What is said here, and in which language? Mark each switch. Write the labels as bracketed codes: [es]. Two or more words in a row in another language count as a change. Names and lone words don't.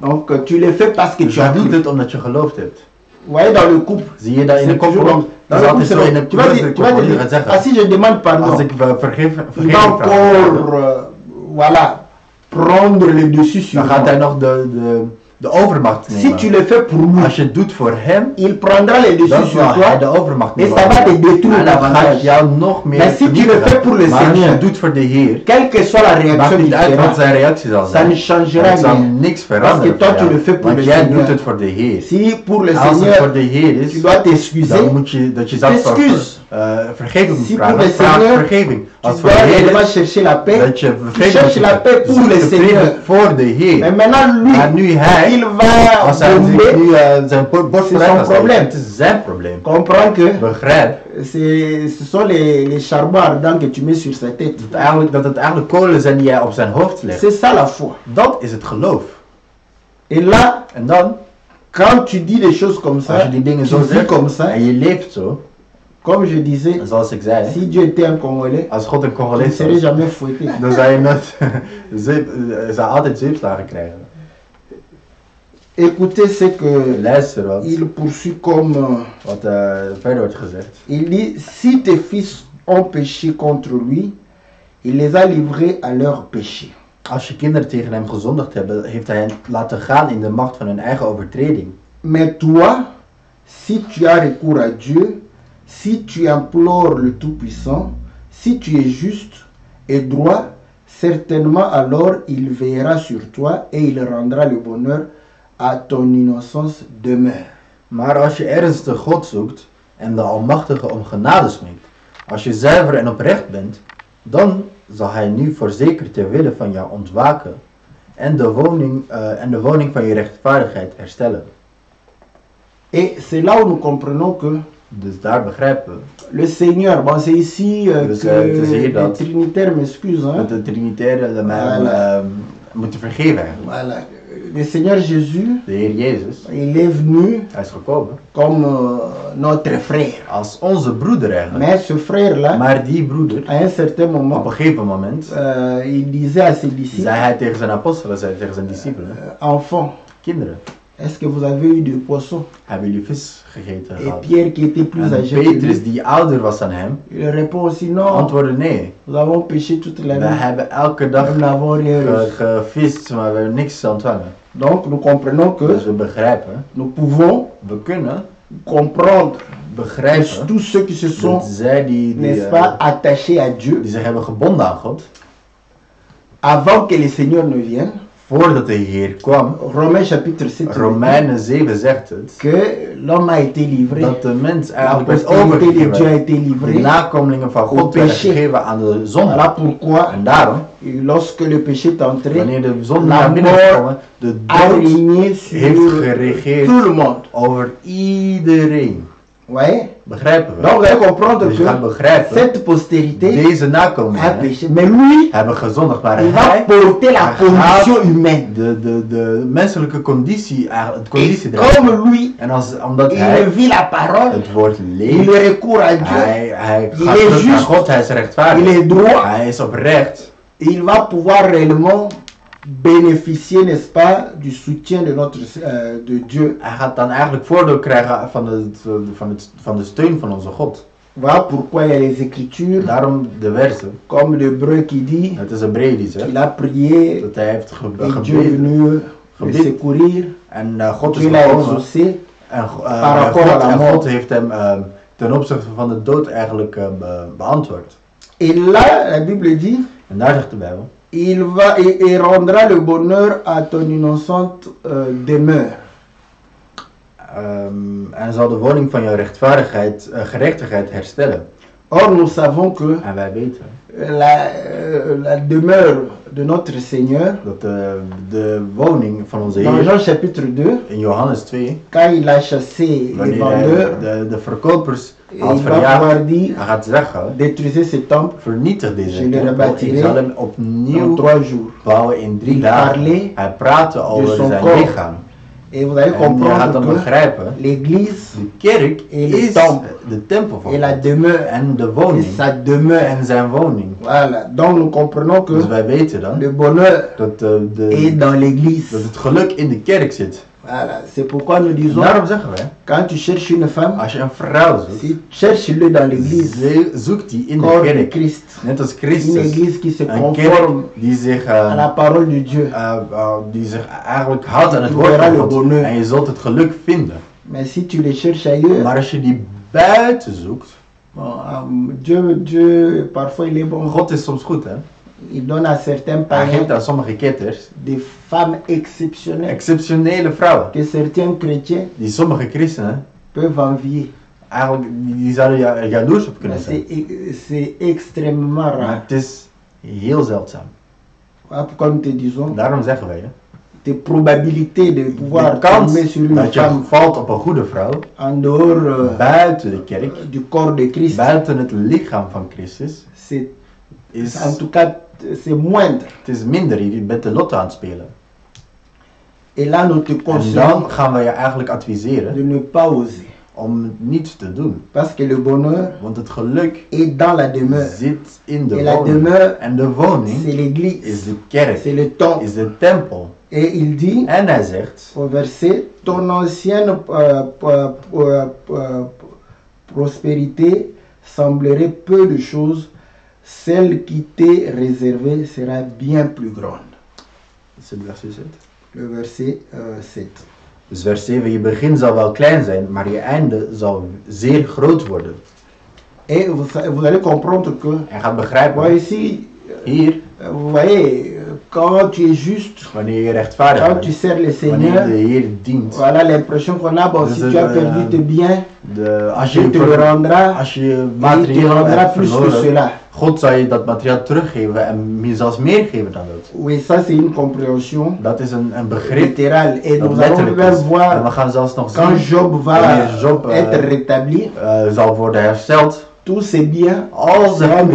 [fr] Donc tu les fais parce que [nl] Dus [fr] tu [nl] je [fr] as [nl] doet [fr] cru. [nl] het omdat je geloofd hebt. [fr] Vous voyez, dans le couple, [nl] Zie je dat in de [fr] c'est toujours [nl] koppel? [fr] comme... [nl] Dat [fr] Dans [nl] is [fr] le couple, [nl] altijd zo in de [fr] tu vas dire, [nl] koppel. Je gaat [fr] ah, [nl] zeggen, [fr] si je demande pardon, [nl] als ik vergeving [fr] il va [nl] vraag, [fr] encore, voilà, prendre le dessus sur [nl] dan gaat hij [fr] moi. [nl] nog de overmacht [fr] Si [nl] nemen. [fr] tu le fais pour lui, [nl] Als je het doet voor hem, [fr] il prendra le dessus [nl] dan [fr] sur [nl] zal hij de [fr] toi. [nl] overmacht [fr] Mais [nl] nemen. [fr] ça va te détruire [nl] En dan gaat [fr] davantage. [nl] jou nog meer [fr] Maar si tu le [nl] vernietigen. [fr] fais pour le [nl] Maar als je [fr] Seigneur, [nl] het doet voor de Heer, [fr] Quelle que soit la [nl] maakt [fr] réaction du [nl] niet uit wat [fr] terrain, [nl] zijn reactie zal [fr] ça [nl] zijn. [fr] ne changera [nl] Het zal [fr] rien. [nl] niks [fr] Parce [nl] veranderen [fr] que toi, [nl] voor [fr] tu [nl] jou. [fr] le fais pour [nl] Want [fr] le [nl] jij [fr] Seigneur. [nl] doet het voor de Heer. [fr] Si pour le [nl] Als het voor [fr] Seigneur, [nl] de Heer is, [fr] tu dois t'excuser, [nl] dan moet je dat je zelf [fr] t'excuses. [nl] vergeving moet [fr] Si [nl] vragen. [fr] pour le [nl] Vraag [fr] Seigneur, [nl] vergeving. Als [fr] tu [nl] voor de [fr] dois [nl] Heer [fr] réellement [nl] is, [fr] chercher la paix. [nl] dat je [fr] Tu [nl] vergeving [fr] cherches [nl] moet [fr] la paix [nl] zoeken. [fr] pour le [nl] Zoek de vrede [fr] Seigneur. [nl] voor de [fr] Mais [nl] Heer. [fr] maintenant, lui, [nl] Maar nu hij, [fr] il va [nl] als hij [fr] bomber. [nl] nu zijn borst [fr] C'est [nl] vooruit [fr] son [nl] gaat steken, probleem. het is zijn probleem. [fr] Comprends que [nl] Begrijp [fr] ce sont les charbons ardents que tu mets sur sa tête. [nl] dat het eigenlijk kolen zijn die jij op zijn hoofd legt. [fr] C'est ça la foi. [nl] Dat is het geloof. [fr] Et là, [nl] En dan, [fr] quand tu dis des choses comme [nl] als [fr] ça, [nl] je die dingen [fr] tu [nl] zo [fr] vis [nl] zegt [fr] comme ça, [nl] en je leeft zo, [fr] comme je disais, [nl] zoals ik zei, [fr] si Dieu était un Congolais, [nl] als God een [fr] tu ne [nl] Congolees [fr] serais [nl] was, [fr] jamais fouetté. [nl] dan zou je nooit zou altijd zeepslagen krijgen. [fr] Écoutez ce que [nl] Luister wat, [fr] il poursuit comme... [nl] wat verder wordt gezegd. [fr] il dit, si tes fils ont péché contre lui, il les a livrés à leur péché. [nl] Als je kinderen tegen hem gezondigd hebben, heeft hij hen laten gaan in de macht van hun eigen overtreding. [fr] Mais toi, si tu as recours à Dieu, si tu implores le Tout-Puissant, si tu es juste et droit, certainement alors il veillera sur toi et il rendra le bonheur à ton innocence demeure. [nl] Maar als je ernstig God zoekt en de Almachtige om genade smeekt. Als je zuiver en oprecht bent, dan zal hij nu voorzeker ter wille van jou ontwaken en de woning van je rechtvaardigheid herstellen. [fr] Et c'est là où nous comprenons que [nl] Dus daar begrijpen we [fr] le Seigneur, bon c'est ici [nl] Dus, [fr] que [nl] het is hier [fr] les [nl] dat- [fr] Trinitaires m'excusent, hein. [nl] dat de Trinitaire mij [fr] Voilà. [nl] moeten vergeven eigenlijk. [fr] Voilà. Le Seigneur Jésus, [nl] De Heer Jezus, [fr] il est venu [nl] hij is gekomen [fr] comme notre frère. [nl] als onze broeder eigenlijk. [fr] Mais ce frère-là, [nl] Maar die broeder, [fr] à un certain [nl] op [fr] moment, [nl] een gegeven moment, [fr] il disait à ses disciples, [nl] zei hij tegen zijn apostelen, zei tegen zijn discipelen, [fr] enfants, [nl] kinderen, [fr] est-ce que vous avez eu du poisson? [nl] hebben jullie vis gegeten [fr] Et [nl] gehad? [fr] Pierre, qui était plus [nl] En [fr] âgé que [nl] Petrus, [fr] lui, [nl] die ouder was dan hem, [fr] il répond aussi non, [nl] antwoordde nee. [fr] nous avons péché toute la [nl] We [fr] nuit, [nl] hebben elke dag [fr] nous n'avons rien reçu. [nl] gevist, maar we hebben niks ontvangen. [fr] Donc nous comprenons [nl] Dus [fr] que [nl] we begrijpen, [fr] nous pouvons [nl] we kunnen [fr] comprendre que [nl] begrijpen [fr] tous ceux qui se sont, [nl] dat zij die [fr] n'est-ce pas, attachés à Dieu, [nl] zich hebben gebonden aan God, [fr] avant que le Seigneur ne vienne. [nl] voordat de Heer kwam, [fr] Romains chapitre 7 [nl] Romeinen 7 zegt het, [fr] que l'homme a été livré, [nl] dat de mens [fr] la [nl] eigenlijk werd [fr] postérité de Dieu a [nl] overgegeven. [fr] été [nl] De [fr] livrée. [nl] nakomelingen van God werden gegeven aan de zonde. [fr] Voilà pourquoi, [nl] En daarom, [fr] lorsque le péché est entré, [nl] wanneer de zonde [fr] La [nl] naar binnen is [fr] mort [nl] gekomen, de [fr] a [nl] dood [fr] régné sur [nl] heeft geregeerd [fr] tout le monde. [nl] over iedereen. [fr] Ouais. [nl] Begrijpen we? [fr] Donc vous allez comprendre [nl] Dus je gaat [fr] que [nl] begrijpen, [fr] cette postérité [nl] deze [fr] a [nl] nakomelingen [fr] péché. Mais lui, [nl] hebben gezondigd, maar [fr] il va [nl] hij [fr] porter la [nl] hij [fr] condition [nl] gaat [fr] humaine. [nl] de menselijke conditie, eigenlijk het [fr] Et [nl] conditie dragen. [fr] comme lui, [nl] En omdat [fr] il [nl] hij [fr] vit la parole, [nl] het woord [fr] il [nl] leest, [fr] recourt à Dieu, [nl] hij [fr] il [nl] gaat [fr] est [nl] terug naar [fr] juste, [nl] God, hij is [fr] il [nl] rechtvaardig, [fr] est droit, [nl] hij is oprecht. [fr] il va pouvoir réellement bénéficier, n'est-ce pas, du soutien de de Dieu. [nl] Hij gaat dan eigenlijk voordeel krijgen van de steun van onze God. [fr] Voilà pourquoi il y a les Écritures, [nl] Daarom de versen, [fr] comme l'Hébreu qui dit [nl] het is Hebreeën die zegt, [fr] qu'il a prié [nl] dat hij heeft [fr] et Dieu est [nl] gebeden [fr] venu le [nl] Gebed. [fr] secourir. [nl] en God is [fr] Dieu l'a [nl] gekomen. [fr] exaucé. [nl] En, [fr] Par rapport à la [nl] en [fr] mort. [nl] God heeft hem ten opzichte van de dood eigenlijk beantwoord. [fr] Et là, la Bible dit, [nl] En daar zegt de Bijbel, [fr] il rendra le bonheur à ton innocente demeure. [nl] En zal de woning van jouw gerechtigheid herstellen. [fr] Or, nous savons que [nl] En wij weten [fr] la demeure de notre Seigneur, [nl] dat de woning van onze [fr] dans [nl] Heer [fr] Jean chapitre 2, [nl] in Johannes 2, [fr] quand il a chassé les [nl] wanneer [fr] vendeurs, [nl] hij de verkopers [fr] il [nl] had [fr] va [nl] verjaagd, [fr] pouvoir dire, [nl] hij gaat zeggen, [fr] détruisez ce temple [nl] vernietig deze [fr] Je le [nl] tempel, [fr] rebâtirai [nl] ik zal hem [fr] en [nl] opnieuw [fr] 3 jours. [nl] bouwen in 3 [fr] Il [nl] dagen. [fr] parlait [nl] Hij praatte over [fr] son [nl] zijn [fr] corps. [nl] lichaam. [fr] Et vous allez [nl] En je gaat [fr] comprendre [nl] dan [fr] que [nl] begrijpen, [fr] l'église [nl] de kerk [fr] Et le [nl] is [fr] temple. [nl] de tempel van [fr] est la [nl] God. [fr] demeure, [nl] En de [fr] c'est [nl] woning. [fr] sa demeure. [nl] En zijn woning. [fr] Voilà, donc nous comprenons [nl] Dus [fr] que [nl] wij weten dan [fr] le bonheur [nl] dat, [fr] est dans [nl] dat [fr] l'église. [nl] het geluk in de kerk zit. [fr] Voilà, c'est pourquoi nous [nl] En [fr] disons, [nl] daarom zeggen wij, [fr] quand tu cherches une femme, [nl] als je een vrouw zoekt, [fr] cherche-le dans l'église, [nl] zoek die in de [fr] corps de [nl] kerk. [fr] Christ. [nl] Net als [fr] Une [nl] Christus. [fr] église qui se [nl] Een [fr] conforme [nl] kerk die zich, [fr] à la parole de Dieu. [nl] die zich eigenlijk houdt aan het [fr] Tu [nl] woord [fr] verras [nl] van [fr] le [nl] God. [fr] bonheur. [nl] En je zult het geluk vinden. [fr] Mais si tu les cherches ailleurs, [nl] Maar als je die buiten zoekt, [fr] bon, Dieu, parfois il est bon. [nl] God is soms goed hè. [fr] Il donne à certains [nl] Hij geeft [fr] païens [nl] aan sommige ketters [fr] des femmes exceptionnelles [nl] exceptionele vrouwen. [fr] que certains chrétiens [nl] Die sommige christenen [fr] peuvent envier. [nl] eigenlijk, die zouden jaloers op kunnen zijn. [fr] C'est extrêmement [nl] Maar [fr] rare. [nl] het is heel zeldzaam. [fr] Voilà pourquoi nous te disons, [nl] Daarom zeggen wij, hè, [fr] tes probabilités de pouvoir [nl] de kans [fr] tomber sur une [nl] dat je [fr] femme [nl] valt op een goede vrouw, [fr] en dehors [nl] buiten de kerk, [fr] du corps de Christ, [nl] buiten het lichaam van Christus, [fr] c'est [nl] is, [fr] en tout cas c'est moindre. [nl] het is minder. Je bent de lotto aan het spelen. [fr] Et là nous te [nl] En [fr] conseillons [nl] dan gaan we je eigenlijk adviseren [fr] de ne pas oser. [nl] om niets te doen. [fr] Parce que le bonheur [nl] Want het geluk [fr] est dans la demeure. [nl] zit in de [fr] Et la [nl] woning. [fr] demeure, [nl] En de [fr] c'est [nl] woning is [fr] l'église, [nl] de kerk, [fr] c'est le temple. [nl] is de tempel. [fr] Et il dit [nl] En hij zegt, [fr] au verset, ton ancienne prospérité semblerait peu de choses, celle qui t'est réservée sera bien plus grande. [nl] is het vers 7? [fr] Le verset 7. [nl] Dus vers 7, je begin zal wel klein zijn, maar je einde zal zeer groot worden. [fr] Et vous allez comprendre que, [nl] En gaat [fr] moi [nl] begrijpen, [fr] ici, [nl] hier, [fr] vous voyez, quand tu es juste, [nl] wanneer je rechtvaardig [fr] quand tu [nl] bent, [fr] sers le [nl] wanneer [fr] Seigneur, [nl] de Heer dient, [fr] voilà l'impression qu'on a, bon, [nl] Dus [fr] si [nl] het, [fr] tu as perdu tes biens, [nl] Als [fr] Je te le rendra [nl] als je [fr] et il te [nl] materieel [fr] rendra [nl] hebt [fr] plus que [nl] verloren, [fr] cela. [nl] God zal je dat materiaal teruggeven en je zelfs meer geven dan dat. [fr] Oui, ça c'est une compréhension [nl] Dat is een begrip [fr] littérale. Et [nl] dat [fr] nous allons [nl] letterlijk [fr] même [nl] is. En [fr] voir [nl] we gaan zelfs nog [fr] quand [nl] zien, [fr] Job va [nl] wanneer Job [fr] être rétabli, [nl] zal worden hersteld, [fr] tous ses biens [nl] al zijn [fr] seront